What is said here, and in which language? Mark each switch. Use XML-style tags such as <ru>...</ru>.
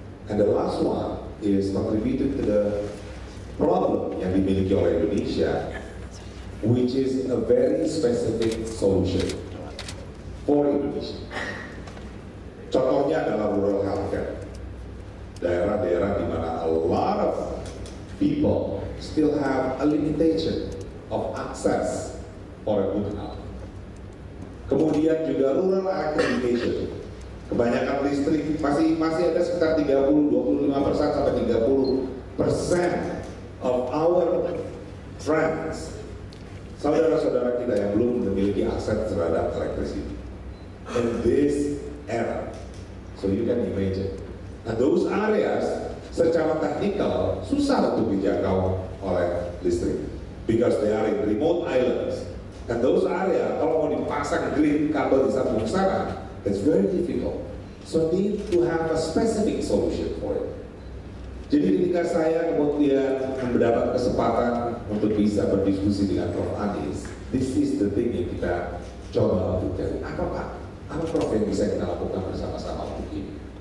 <en>And the last one is contributing to the problem</en> <id>yang dimiliki oleh Indonesia,</id> <en>which is a very specific solution for Indonesia.</en> <id>Contohnya adalah rural healthcare. Daerah-daerah di mana</id> <en>a lot of people still have a limitation of access for a good health.</en> <id>Kemudian juga rural electrification. Kebanyakan listrik masih ada sekitar 25% sampai 30%</id> <en>of our friends,</en> <id>saudara-saudara kita yang belum memiliki akses terhadap electricity</id> <en>in this era. So you can imagine.</en> <id>Nah,</id> <en>those areas</en> <id>secara teknikal susah untuk dijangkau oleh listrik</id> <en>because they are in remote islands. And those area</en> <id>kalau mau dipasang grid kabel disambung ke sana,</id> <en>it's very difficult. So need to have a specific solution for it.</en> <id>Jadi ketika saya kemudian mendapat kesempatan untuk bisa berdiskusi dengan Prof. Anies,</id> <en>this is the thing</en> <id>yang kita coba untuk cari. Apa Pak? Apa Prof yang bisa kita lakukan bersama-sama untuk ini?</id>